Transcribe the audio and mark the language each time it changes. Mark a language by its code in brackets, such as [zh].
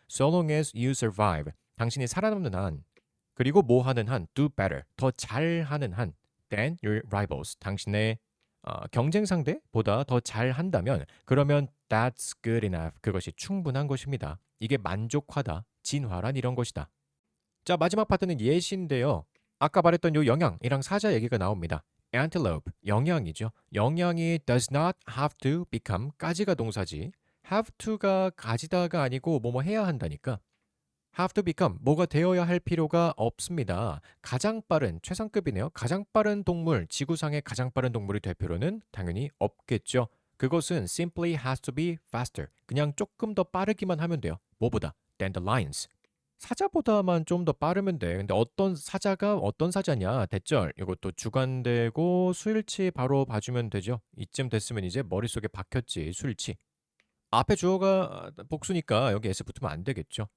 [en] so long as you survive, [ko] 당신이 살아남는 한, 그리고 뭐 하는 한, [en] do better, [ko] 더 잘하는 한 [en] than your rivals, [ko] 당신의 경쟁 상대보다 더 잘한다면 그러면 [en] that's good enough, [ko] 그것이 충분한 것입니다. 이게 만족하다, 진화란 이런 것이다. 자, 마지막 파트는 예시인데요. 아까 말했던 요 영양이랑 사자 얘기가 나옵니다. antelope, 영양이죠. 영양이 [en] does not have to become, [ko] 까지가 동사지. have to가 가지다가 아니고 뭐뭐 해야 한다니까. [en] have to become, [ko] 뭐가 되어야 할 필요가 없습니다. 가장 빠른, 최상급이네요. 가장 빠른 동물, 지구상의 가장 빠른 동물이 될 필요는 당연히 없겠죠. 그것은 [en] simply has to be faster. [ko] 그냥 조금 더 빠르기만 하면 돼요. 뭐보다? [en] than the lions. [ko] 사자보다만 좀 더 빠르면 돼. 근데 어떤 사자가 어떤 사자냐? 대절. 이것도 주관되고 수일치 바로 봐주면 되죠. 이쯤 됐으면 이제 머릿속에 박혔지, 수일치. 앞에 주어가 복수니까 여기 s 붙으면 안 되겠죠.